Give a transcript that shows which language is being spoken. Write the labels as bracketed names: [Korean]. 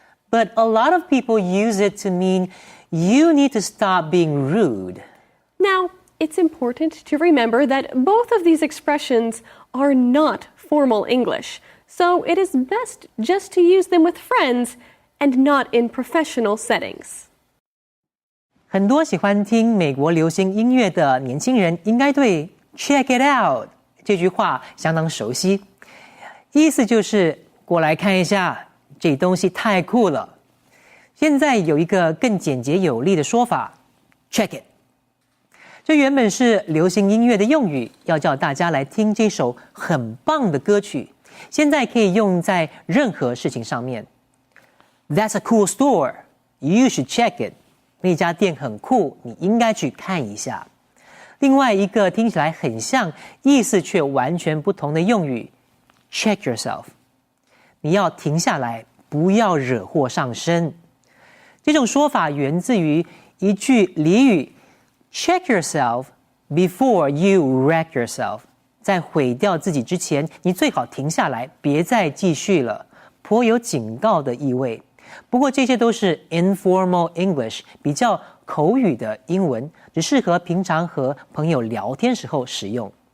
[English] But a lot of people use it to mean you need to stop being rude. Now, it's important to remember that both of these expressions are not formal English, so it is best just to use them with friends and not in professional settings. [Chinese] 很多喜欢听美国流行音乐的年轻人应该对 check it out 这句话相当熟悉，意思就是过来看一下，这东西太酷了。现在有一个更简洁有力的说法 check it。这原本是流行音乐的用语，要叫大家来听这首很棒的歌曲，现在可以用在任何事情上面。 [English] That's a cool store. You should check it. [Chinese] 那家店很酷，你应该去看一下。另外一个听起来很像，意思却完全不同的用语 check yourself。你要停下来，不要惹祸上身。这种说法源自于一句俚语 [English] check yourself before you wreck yourself。 [Chinese] 在毁掉自己之前，你最好停下来，别再继续了，颇有警告的意味。不过这些都是 informal English， 比较口语的英文，只适合平常和朋友聊天时候使用。